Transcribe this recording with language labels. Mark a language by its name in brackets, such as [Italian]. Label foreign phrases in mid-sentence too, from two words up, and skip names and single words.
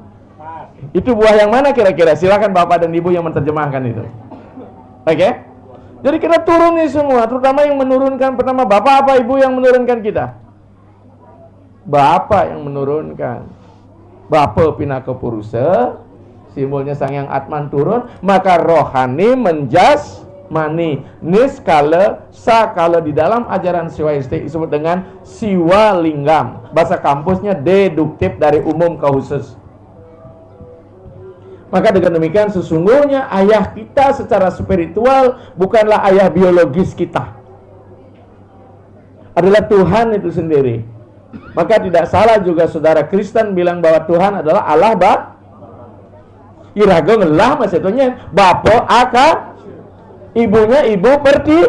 [Indonesian] Itu buah yang mana kira-kira? Silakan Bapak dan Ibu yang menerjemahkan itu. Oke? Jadi kita turun nih semua, terutama yang menurunkan pertama bapak apa ibu yang menurunkan kita? Bapak yang menurunkan. [Balinese] Bapa pinaka purusa, [Indonesian] simbolnya Sang Hyang Atman turun, maka rohani menjas mani. Niskala sakala di dalam ajaran Siwaistik disebut dengan siwa linggam. Bahasa kampusnya deduktif dari umum ke khusus. Maka dengan demikian sesungguhnya ayah kita secara spiritual bukanlah ayah biologis kita. Adalah Tuhan itu sendiri. Maka tidak salah juga saudara Kristen bilang bahwa Tuhan adalah Allah [Balinese] Iraga ngelah [Indonesian] maksudnya Bapa aka ibunya ibu pertiwi.